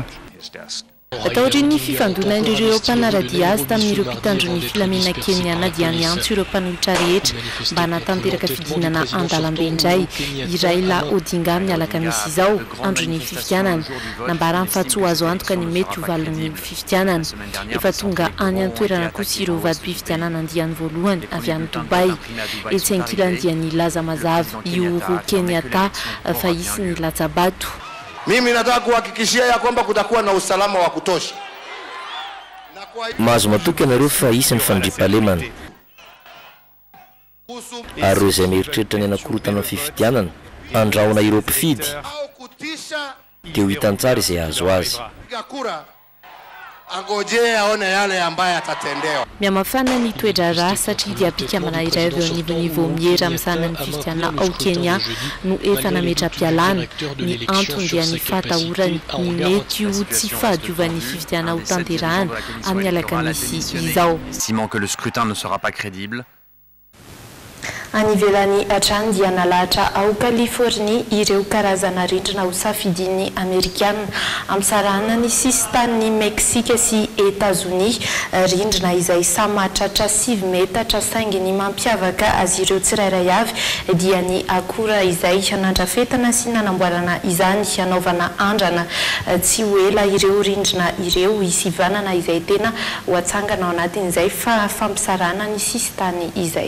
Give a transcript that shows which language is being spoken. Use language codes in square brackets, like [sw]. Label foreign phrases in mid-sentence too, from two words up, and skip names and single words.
[mg] Ataorin'ny fifandonan'ireo mpanaradia azy tamin'ireo mpitandron'ny filaminana Kenyana dia niantso ireo mpanohitra rehetra mba hanatanteraka fidinana andalambe indray i Raila Odinga amin'ny alakamisy izao andron'ny fifidianana nambara amin'ny fahatsoa azo antoka ny mety hovalon'ny fifidianana efa tonga any an-toerana kosa ireo vady-pifidianana andiany voalohany avy any Dubai etsy ankilany dia nilaza mazava i Uhuru Kenyatta fa hisy ny latsabato. [sw] Mimi nataka kuhakikishia ya kwamba kutakuwa na usalama wa kutosha. [mg] Mahazo matoky ianareo fa hisy ny fandriampahalemana ary ireo izay mieritreritra ny anakorotana amin'ny fifidianana andrahona ireo mpifidy dia ho hitany tsara izay azo azy. [sw] Angojee aone yale ambaye atatendewa. [mg] Miamafana ny toedrara satria dia mpikamana iray ireo anivonivo miera amin'ny sanany fifidianana ao Kenya no efa nametra-pialana ny antony dia ny fahatahorany ny mety ho tsy fahadiovan'ny fifidianana ho tanterahana amin'ny alakamisy izao. [fr] Estimant que le scrutin ne sera pas crédible. [mg] Any ivelany hatrany dia nalahatra ao Californie ireo karazana rindrina ho safidin'ny Amerikana amsarana ny sistan'ny Meksika sy Etats-Unis rindrina izay samatratra 7 metatra saingy ny mampiavaka azy ireo tsirairay avy dia ny akora izay nandrafetana sy nanamboarana izany hanaovana andrana tsy ho ela ireo rindrina ireo isivanana izay tena ho atsangana ao anatin'izay fampisarana ny sistany izay.